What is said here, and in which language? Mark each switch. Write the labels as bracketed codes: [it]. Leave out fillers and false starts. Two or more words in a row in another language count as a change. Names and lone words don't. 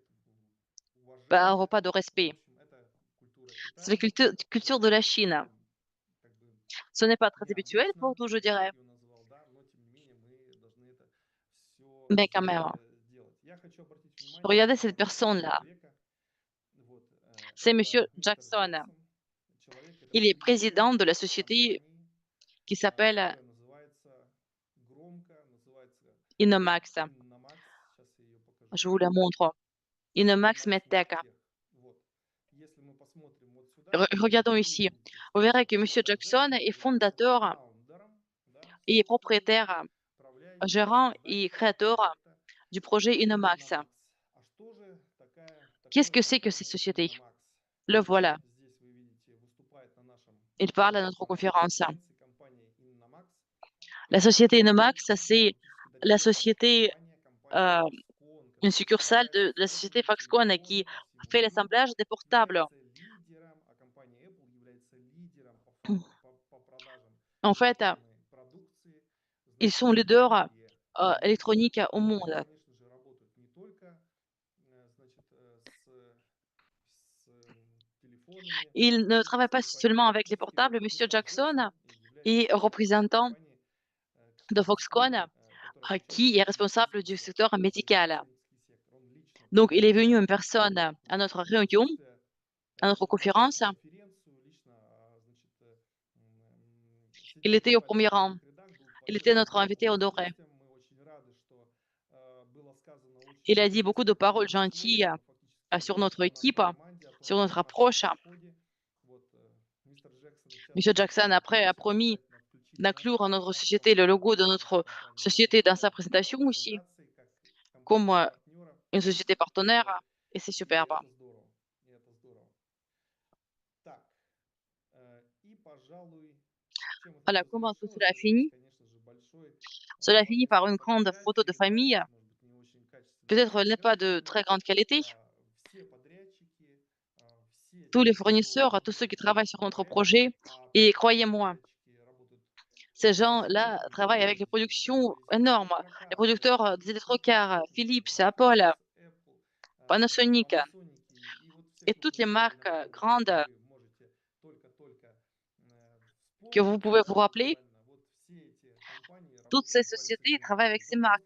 [fr] par un [ru] уважения. [fr] repas de [ru] В [fr] respect. [ru] общем, это культура [fr] C'est la [ru] Китая. [fr] culture de la Chine. [ru] Как бы [fr] Ce n'est pas très habituel pour [ru] необычно, [fr] nous, je [ru] я бы [fr] dirais, [ru] так его назвал, да, но тем не менее мы должны это [fr] mais [ru] все [fr] quand même. [ru] это делать. Я хочу обратить внимание [fr] Regardez cette [ru] на этого [fr] personne-là. [ru] человека. Вот, [fr] C'est [ru] это [fr] Monsieur [ru] мистер [fr] Jackson. [ru] Джексон, человек, [fr] Il est [ru] который лидер [fr] président de la société [ru] компании, [fr] qui s'appelle [ru] которая называется громко, называется Innomax. Innomax. Сейчас я ее [fr] Je [ru] покажу. [fr] vous la montre. Innomax Innomax Medtech. [ru] Medtech. Вот. Если мы посмотрим вот сюда, [fr] Regardons [ru] вы [fr] ici. [ru] увидите, [fr] Vous [ru] что [fr] verrez que Monsieur [ru] мистер Jackson Джексон [fr] est [ru] является [fr] fondateur [ru] фаундером, да, [fr] et [ru] собственником, [fr] propriétaire, [ru] управляющим, [fr] gérant et [ru] создателем [fr] créateur [ru] проекта [fr] du projet Innomax. [ru] Innomax. А что же [fr] Qu'est-ce [ru] такое [fr] que c'est que cette [ru] компания [fr] société? Innomax? Le voilà. [ru] Здесь вы видите, выступает на [fr] Il parle à notre conférence. [ru] конференции компания Innomax. [fr] La [ru] Компания [fr] société Innomax Innomax, [ru] это [fr] c'est [ru] фактически [fr] la [ru] дочерняя [fr] société, [ru] компания Foxconn, [fr] une [ru] которая [fr] succursale [ru] поставляет [fr] de la société [ru] сотни [fr] Foxconn qui [ru] телефонов по всему [fr] fait [ru] миру, [fr] l'assemblage des portables. [ru] является лидером, а компания Apple является лидером по продажам [fr] En fait, [ru] электронной продукции, [fr] ils [ru] значит, [fr] sont [ru] в [fr] leaders [ru] мире. И [fr] électroniques au [ru] они, [fr] monde. [ru] конечно же, работают не только, значит, с телефонами, [fr] Il ne travaille pas [ru] продукцией, поэтому [fr] seulement avec les [ru] фактически [fr] portables. Monsieur [ru] мистер Jackson Джексон является [fr] est [ru] директором [fr] représentant [ru] компании [fr] de Foxconn, [ru] Foxconn, которая [fr] qui est [ru] находится в [fr] responsable du [ru] медицинском [fr] secteur médical. [ru] сектор. Он лично [fr] Donc, il est [ru] приезжал [fr] venu en personne à notre réunion, [ru] присутствие [fr] à notre [ru] на нашу [fr] conférence. [ru] конференцию, лично, значит, [fr] Il était au [ru] сидел в [fr] premier rang. [ru] первых рядах, был [fr] Il était [ru] почетным [fr] notre invité honoré. [ru] гостем. Мы очень рады, что было сказано очень [fr] Il a dit [ru] много [fr] beaucoup de paroles [ru] высоких [fr] gentilles [ru] слов фактически [fr] sur [ru] о [fr] notre [ru] нашей [fr] équipe, [ru] команде, о том, [fr] sur notre [ru] о нашем [fr] approche. [ru] подходе. Вот, мистер Джексон, в [fr] Monsieur [ru] частности, [fr] Jackson, après, a [ru] просил [fr] promis [ru] обязательно включить [fr] d'inclure à notre [ru] наш [fr] société le logo de [ru] логотип нашей [fr] notre [ru] компании в [fr] société dans sa présentation aussi, [ru] презентации как [fr] comme [ru] компании-партнера. [fr] une société partenaire, [ru] Вот. [fr] et c'est [ru] И [fr] superbe. [ru] это здорово. И это здорово. Так, и, пожалуй, чем это [fr] Voilà [ru] все [fr] comment tout [ru] завершилось, [fr] cela a [ru] завершилось, [fr] fini. [ru] конечно же, большой [fr] Cela finit par [ru] совместной [fr] une grande photo de [ru] фотографией, да, [fr] famille. [ru] может быть, не очень качественной [fr] Peut-être elle n'est pas de [ru] фотографией, [fr] très [ru] но [fr] grande qualité. [ru] все подрядчики, все [fr] Tous les [ru] те, кто [fr] fournisseurs, tous [ru] работает [fr] ceux qui [ru] на [fr] travaillent [ru] нашем [fr] sur notre [ru] проекте, [fr] projet. [ru] а [fr] Et [ru] все [fr] croyez-moi, [ru] подрядчики работают [fr] Ces gens-là travaillent avec les productions énormes, les producteurs, des électrocars, Philips, Apple, Panasonic et toutes les marques, grandes que vous pouvez vous rappeler. Toutes ces sociétés travaillent avec ces marques.